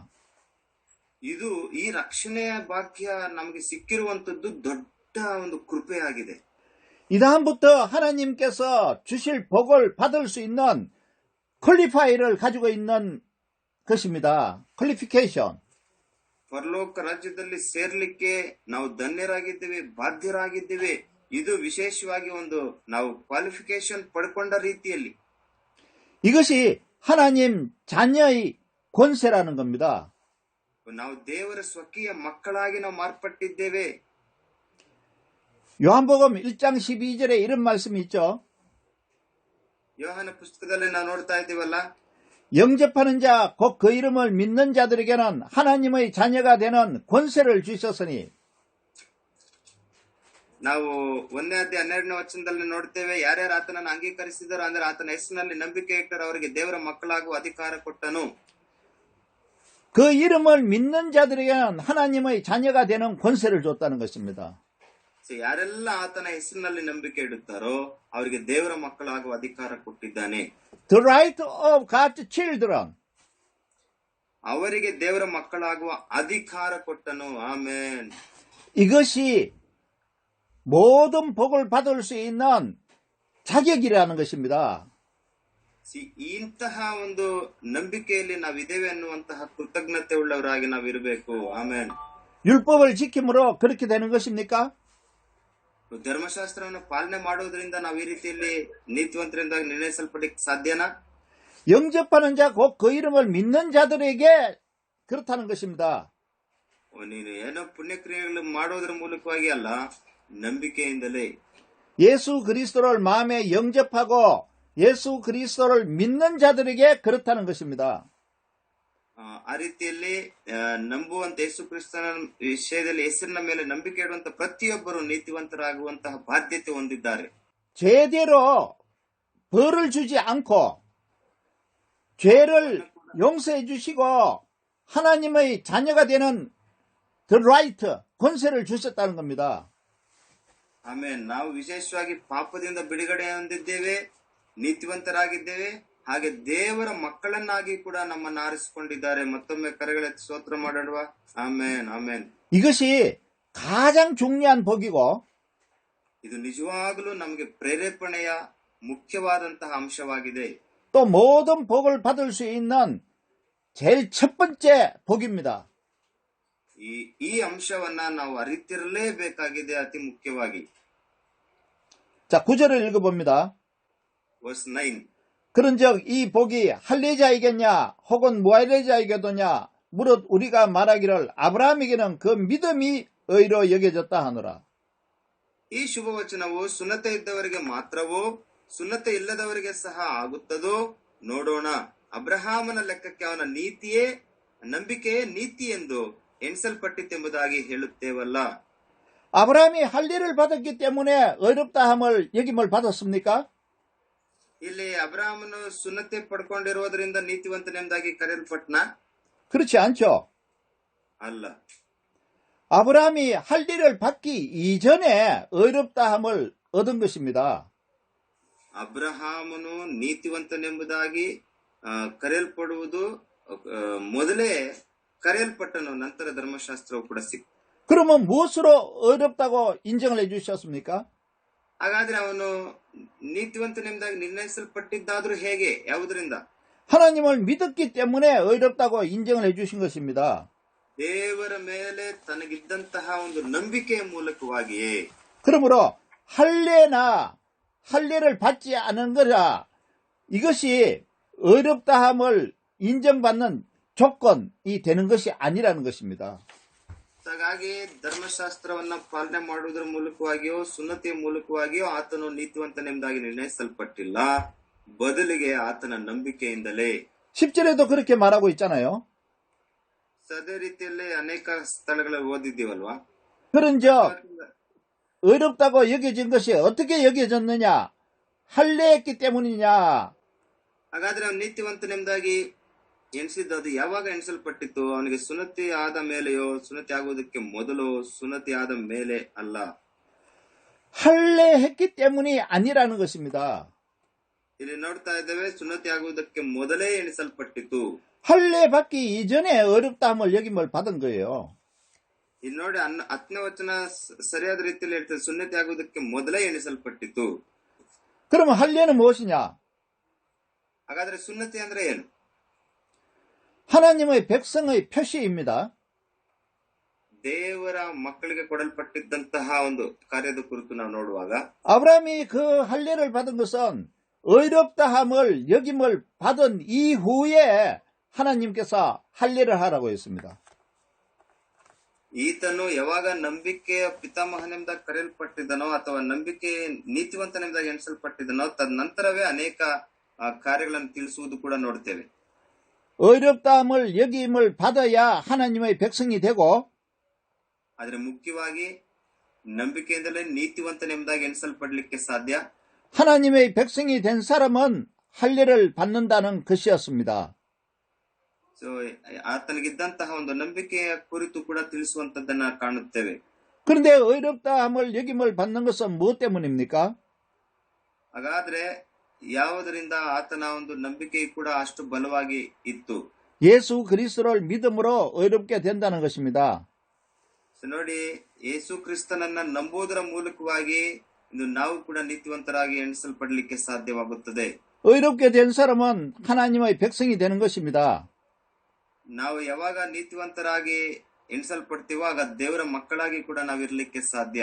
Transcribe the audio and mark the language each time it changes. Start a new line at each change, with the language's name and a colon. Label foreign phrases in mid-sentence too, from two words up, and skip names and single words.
Kannada: ಇದು ಈ ರಕ್ಷಣೆಯ ಭಾಗ್ಯ ನಮಗೆ ಸಿಕ್ಕಿರುವಂತದ್ದು ದೊಡ್ಡ ಒಂದು ಕೃಪೆಯಾಗಿದೆ.
Korean: 이다음부터 하나님께서 주실 복을 받을 수 있는 퀄리파이를 가지고 있는 것입니다. 퀄리피케이션.
Kannada: ಪರಲೋಕ ರಾಜ್ಯದಲ್ಲಿ ಸೇರ್ಲಿಕ್ಕೆ ನಾವು ಧನ್ಯರಾಗಿದ್ದೇವೆ, ಬಾಧ್ಯರಾಗಿದ್ದೇವೆ. ಇದು ವಿಶೇಷವಾಗಿ ಒಂದು ನಾವು ಕ್ವಾಲಿಫಿಕೇಶನ್ ಪಡ್ಕೊಂಡ ರೀತಿಯಲ್ಲಿ.
Korean: 이것이 하나님 자녀의 권세라는 겁니다.
Kannada: ನಾವು ದೇವರ ಸ್ವಕೀಯ ಮಕ್ಕಳಾಗಿ ನಾವು ಮಾರ್ಪಟ್ಟಿದ್ದೇವೆ.
Korean: 요한복음 1장 12절에 이런 말씀이 있죠.
Kannada: ಯೋಹಾನ ಪುಸ್ತಕದಲ್ಲಿ ನಾವು ನೋಡ್ತಾ ಇದ್ದೀವಲ್ಲ,
Korean: 영접하는 자, 곧 그 이름을 믿는 자들에게는 하나님의 자녀가 되는 권세를 주셨으니.
Kannada: ನಾವು 1ನೇ ಅಧ್ಯಾಯ 12ನೇ ವಚನದಲ್ಲಿ ನೋಡ್ತೇವೆ, ಯಾರ್ಯಾರು ಆತನನ್ನು ಅಂಗೀಕರಿಸಿದರೋ ಅಂದ್ರೆ ಆತನ ಹೆಸರಿನಲ್ಲಿ ನಂಬಿಕೆ ಇಟ್ಟರು ಅವರಿಗೆ ದೇವರ ಮಕ್ಕಳಾಗುವ ಅಧಿಕಾರ ಕೊಟ್ಟನು.
Korean: 그 이름을 믿는 자들에게는 하나님의 자녀가 되는 권세를 줬다는 것입니다.
Kannada: ಯಾರೆಲ್ಲ ಆತನ ಹೆಸರಿನಲ್ಲಿ ನಂಬಿಕೆ ಇಡುತ್ತಾರೋ ಅವರಿಗೆ ದೇವರ ಮಕ್ಕಳಾಗುವ ಅಧಿಕಾರ ಕೊಟ್ಟಿದ್ದಾನೆ.
English: The right of God's children.
Kannada: ಅವರಿಗೆ ದೇವರ ಮಕ್ಕಳಾಗುವ ಅಧಿಕಾರ ಕೊಟ್ಟನು. ಆಮೇನ್.
Korean: 이것이 모든 복을 받을 수 있는 자격이라는 것입니다.
Kannada: ಇಂತಹ ಒಂದು ನಂಬಿಕೆಯಲ್ಲಿ ನಾವಿದ್ದೇವೆ ಅನ್ನುವಂತಹ ಕೃತಜ್ಞತೆ ಉಳ್ಳವರಾಗಿ ನಾವಿರಬೇಕು. ಆಮೇನ್.
Korean: 율법을 지킴으로 그렇게 되는 것입니까?
Kannada: ಧರ್ಮಶಾಸ್ತ್ರವನ್ನು ಪಾಲನೆ ಮಾಡೋದ್ರಿಂದ ನಾವು ಈ ರೀತಿಯಲ್ಲಿ ನೀತಿವಂತರಿಂದ ನಿರ್ಣಯಿಸಲ್ಪಡಕ್ಕೆ ಸಾಧ್ಯನಾ?
Korean: 영접하는 자, 곧 그 이름을 믿는 자들에게 그렇다는 것입니다.
Kannada: ನೀನು ಏನೋ ಪುಣ್ಯಕ್ರಿಯೆಗಳು ಮಾಡೋದ್ರ ಮೂಲಕವಾಗಿ ಅಲ್ಲ, ನಂಬಿಕೆಯಿಂದಲೇ.
Korean: 예수 그리스도를 마음에 영접하고 예수 그리스도를 믿는 자들에게 그렇다는 것입니다.
Kannada: ಆ ರೀತಿಯಲ್ಲಿ ನಂಬುವಂತ ಯೇಸು ಕ್ರಿಸ್ತನ ವಿಷಯದಲ್ಲಿ ಹೆಸರಿನ ಮೇಲೆ ನಂಬಿಕೆ ಇಡುವಂತ ಪ್ರತಿಯೊಬ್ಬರು ನೀತಿವಂತರಾಗುವಂತಹ ಬಾಧ್ಯತೆ ಹೊಂದಿದ್ದಾರೆ.
Korean: 제대로 벌을 주지 않고 죄를 용서해 주시고 하나님의 자녀가 되는
English: the right
Korean: 권세를 주셨다는 겁니다.
Kannada: ಆಮೇಲೆ ನಾವು ವಿಶೇಷವಾಗಿ ಪಾಪದಿಂದ ಬಿಡುಗಡೆ ಹೊಂದಿದ್ದೇವೆ, ನೀತಿವಂತರಾಗಿದ್ದೇವೆ, ಹಾಗೆ ದೇವರ ಮಕ್ಕಳನ್ನಾಗಿ ಕೂಡ ನಮ್ಮನ್ನು ಆರಿಸಿಕೊಂಡಿದ್ದಾರೆ. ಮತ್ತೊಮ್ಮೆ ಕರೆಗಳೆತ್ತಿ ಸ್ತೋತ್ರ ಮಾಡೋಣ. ಆಮೇನ್ ಆಮೇನ್.
Korean: 이것이 가장 중요한 복이고
Kannada: ಇದು ನಿಜವಾಗಲೂ ನಮಗೆ ಪ್ರೇರೇಪಣೆಯ ಮುಖ್ಯವಾದಂತಹ ಅಂಶವಾಗಿದೆ.
Korean: 또 모든 복을 받을 수 있는 제일 첫 번째 복입니다.
Kannada: ಈ ಅಂಶವನ್ನ ನಾವು ಅರಿತಿರಲೇಬೇಕಾಗಿದೆ, ಅತಿ ಮುಖ್ಯವಾಗಿ.
Korean: 자, 9절을 읽어봅니다. verse 9. 그런즉 이 복이 할례자이겠냐 혹은 무할례자이겠느냐 무릇 우리가 말하기를 아브라함에게는 그 믿음이 의로 여겨졌다 하노라.
Kannada: ಈ ಶುಭವಚನವು ಸುನ್ನತೆ ಇದ್ದವರಿಗೆ ಮಾತ್ರವೋ ಸುನ್ನತೆ ಇಲ್ಲದವರಿಗೆ ಸಹ ಆಗುತ್ತದೋ ನೋಡೋಣ. ಅಬ್ರಹಾಮನ ಲೆಕ್ಕಕ್ಕೆ ಅವನ ನಂಬಿಕೆಯೇ ನೀತಿ ಎಂದು ಎಣಿಸಲ್ಪಟ್ಟಿತೆಂಬುದಾಗಿ ಹೇಳುತ್ತೇವಲ್ಲ.
Korean: 아브라함이 할례를 받았기 때문에 의롭다함을 여김을 받았습니까?
Kannada: ಇಲ್ಲಿ ಅಬ್ರಹಾಮನು ಸುನ್ನತೆ ಪಡ್ಕೊಂಡಿರುವುದರಿಂದ ನೀತಿವಂತನೆಂಬುದಾಗಿ ಕರೆಯಲ್ಪಟ್ನ?
Korean: 그렇지 않죠.
Kannada: ಅಲ್ಲ.
Korean: 아브라함이 할례를 받기 이전에 의롭다함을 얻은 것입니다.
Kannada: ಅಬ್ರಹಾಮನು ನೀತಿವಂತನೆಂಬುದಾಗಿ ಕರೆಯಲ್ಪಡುವುದು ಮೊದಲೇ ಕರೆಯಲ್ಪಟ್ಟನು, ನಂತರ ಧರ್ಮಶಾಸ್ತ್ರವು ಕೂಡ ಸಿಕ್ತು.
Korean: 그러면 무엇으로 의롭다고 인정을 해주셨습니까?
Kannada: ಹಾಗಾದ್ರೆ ಅವನು ನೀತಿವಂತನೆಂಬುದಾಗಿ ನಿರ್ಣಯಿಸಲ್ಪಟ್ಟಿದ್ದಾದ್ರೂ ಹೇಗೆ, ಯಾವುದರಿಂದ?
Korean: 하나님을 믿었기 때문에 의롭다고 인정을 해주신 것입니다.
Kannada: ದೇವರ ಮೇಲೆ ತನಗಿದ್ದಂತಹ ಒಂದು ನಂಬಿಕೆಯ ಮೂಲಕವಾಗಿಯೇ.
Korean: 그러므로 할례를 받지 않은 거라 이것이 의롭다함을 인정받는 조건이 되는 것이 아니라는 것입니다.
Kannada: ಹಾಗಾಗಿ ಧರ್ಮಶಾಸ್ತ್ರವನ್ನ ಪಾಲನೆ ಮಾಡುವುದರ ಮೂಲಕವಾಗಿಯೋ ಸುನ್ನತಿಯ ಮೂಲಕವಾಗಿಯೋ ಆತನು ನೀತಿವಂತನೆಂಬುದಾಗಿ ನಿರ್ಣಯಿಸಲ್ಪಟ್ಟಿಲ್ಲ, ಬದಲಿಗೆ ಆತನ ನಂಬಿಕೆಯಿಂದಲೇ.
Korean: 10절에도 그렇게 말하고 있잖아요.
Kannada: ಅದೇ ರೀತಿಯಲ್ಲಿ ಅನೇಕ ಸ್ಥಳಗಳಲ್ಲಿ ಓದಿದ್ದೀವಲ್ವಾ.
Korean: 그런즉 의롭다고 여겨진 것이 어떻게 여겨졌느냐? 할례했기 때문이냐?
Kannada: ಹಾಗಾದ್ರೆ ಅವನು ನೀತಿವಂತನೆಂಬುದಾಗಿ ಎಣಿಸಿದ್ದು ಅದು ಯಾವಾಗ ಎಣಿಸಲ್ಪಟ್ಟಿತ್ತು? ಅವನಿಗೆ ಸುನ್ನತಿ ಆದ ಮೇಲೆಯೋ, ಸುನ್ನತಿ ಆಗುವುದಕ್ಕೆ ಮೊದಲು, ಸುನ್ನತಿ ಆದ ಮೇಲೆ ಅಲ್ಲ.
Korean: 할례했기 때문이 아니라는 것입니다.
Kannada: ಇಲ್ಲಿ ನೋಡ್ತಾ ಇದ್ದೇವೆ, ಸುನ್ನತಿ ಆಗುವುದಕ್ಕೆ ಮೊದಲೇ ಎಣಿಸಲ್ಪಟ್ಟಿತು.
Korean: 할례 받기 이전에 어렵다함을 여김을 받은 거예요.
Kannada: ಇಲ್ಲಿ ನೋಡಿ 10ನೇ ವಚನ ಸರಿಯಾದ ರೀತಿಯಲ್ಲಿ ಹೇಳ್ತದೆ, ಸುನ್ನತಿ ಆಗುವುದಕ್ಕೆ ಮೊದಲೇ ಎಣಿಸಲ್ಪಟ್ಟಿತು.
Korean: 그러면 할례는 무엇이냐?
Kannada: ಹಾಗಾದ್ರೆ ಸುನ್ನತಿ ಅಂದ್ರೆ ಏನು?
Korean: 하나님의 백성의 표시입니다.
Kannada: ದೇವರ ಮಕ್ಕಳಿಗೆ ಕೊಡಲ್ಪಟ್ಟಿದ್ದಂತಹ ಒಂದು ಕಾರ್ಯದ ಕುರಿತು ನಾವು ನೋಡುವಾಗ
Korean: 아브라함이 그 할례를 받은 것은 의롭다함을 여김을 받은 이후에 하나님께서 할례를 하라고 했습니다.
Kannada: ಈತನು ಯಾವಾಗ ನಂಬಿಕೆಯ ಪಿತಾಮಹನೆಂಬುದಾಗಿ ಕರೆಯಲ್ಪಟ್ಟಿದ್ದನೋ ಅಥವಾ ನಂಬಿಕೆ ನೀತಿವಂತನೆಂಬುದಾಗಿ ಎಣಿಸಲ್ಪಟ್ಟಿದ್ದನೋ ತದನಂತರವೇ ಅನೇಕ ಕಾರ್ಯಗಳನ್ನು ತಿಳಿಸುವುದು ಕೂಡ ನೋಡ್ತೇವೆ.
Korean: 의롭다함을 여김을 받아야 하나님의 백성이 되고,
Kannada: ಆದ್ರೆ ಮುಖ್ಯವಾಗಿ ನಂಬಿಕೆಯಿಂದಲೇ ನೀತಿವಂತನೆಂಬುದಾಗಿ ಎಣಿಸಲ್ಪಡಲಿಕ್ಕೆ ಸಾಧ್ಯ.
Korean: 하나님의 백성이 된 사람은 할례를 받는다는 것이었습니다.
Kannada: ಆತನಿಗಿದ್ದಂತಹ ಒಂದು ನಂಬಿಕೆಯ ಕುರಿತು ಕೂಡ ತಿಳಿಸುವಂತದ್ದನ್ನ ಕಾಣುತ್ತೇವೆ.
Korean: 그런데 의롭다함을 여김을 받는 것은 무엇 때문입니까?
Kannada: ಹಾಗಾದ್ರೆ ಯಾವುದರಿಂದ ಆತನ ಒಂದು ನಂಬಿಕೆ ಕೂಡ ಅಷ್ಟು ಬಲವಾಗಿ ಇತ್ತು?
Korean: 예수 그리스도를 믿음으로 의롭게 된다는 것입니다.
Kannada: ನೋಡಿ, ಯೇಸು ಕ್ರಿಸ್ತನನ್ನ ನಂಬುವುದರ ಮೂಲಕವಾಗಿ ನಾವು ಕೂಡ ನೀತಿವಂತರಾಗಿ ಎಣಿಸಲ್ಪಡಲಿಕ್ಕೆ ಸಾಧ್ಯವಾಗುತ್ತದೆ.
Korean: 의롭게 된 사람은 하나님의 백성이 되는 것입니다.
Kannada: ನಾವು ಯಾವಾಗ ನೀತಿವಂತರಾಗಿ ಎಣಿಸಲ್ಪಡ್ತೀವೋ ಆಗ ದೇವರ ಮಕ್ಕಳಾಗಿ ಕೂಡ ನಾವಿರ್ಲಿಕ್ಕೆ ಸಾಧ್ಯ.